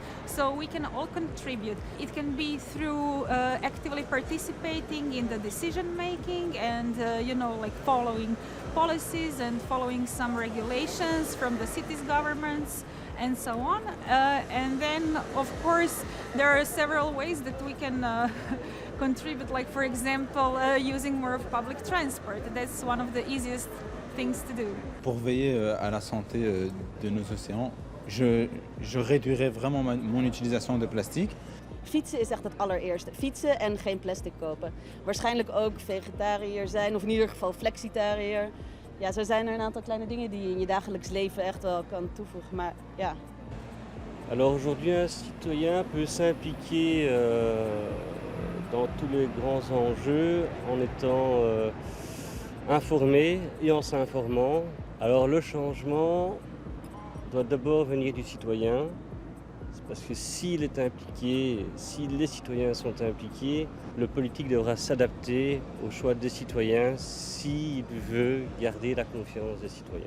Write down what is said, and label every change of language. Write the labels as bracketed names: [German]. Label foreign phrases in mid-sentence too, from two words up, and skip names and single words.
[English] So we can all contribute. It can be through actively participating in the decision making and like following policies and following some regulations from the cities' governments and so on. And then of course there are several ways that we can contribute, like for example using more of public transport. That's one of the easiest things to do. [French] Pour veiller à la santé de nos océans, je réduirais vraiment mon utilisation de plastique. [Dutch] Fietsen is echt het allereerste. Fietsen en geen plastic kopen. Waarschijnlijk ook vegetariër zijn, of in ieder geval flexitariër. Ja, zo zijn er een aantal kleine dingen die je in je dagelijks leven echt wel kan toevoegen. Maar ja. [French] Alors aujourd'hui, un citoyen peut s'impliquer dans tous les grands enjeux en étant informé et en s'informant. Alors le changement doit d'abord venir du citoyen, parce que s'il est impliqué, si les citoyens sont impliqués, le politique devra s'adapter aux choix des citoyens s'il veut garder la confiance des citoyens.